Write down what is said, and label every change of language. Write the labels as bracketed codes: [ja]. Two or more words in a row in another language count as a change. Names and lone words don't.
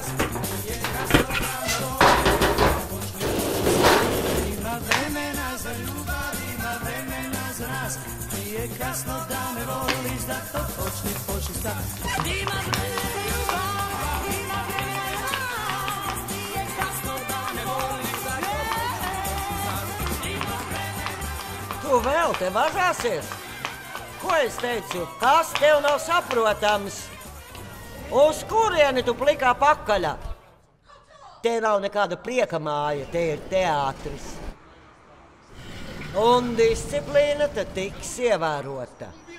[sr] Nije kasno da me voliš, ima vremena za ljubav, ima vremena za nas. Nije kasno da me voliš, da to počni sad. Ima vremena za ljubav, ima vremena za nas. Nije kasno da me voliš, da to počni sad. Ima vremena. [lv] Tu vēl te vazāsies? Ko es teicu? Kas tev nav saprotams? Uz kurieni tu plikā pakaļā? Te nav nekāda prieka māja, te ir teātris. Un disciplīna te tiks ievērota.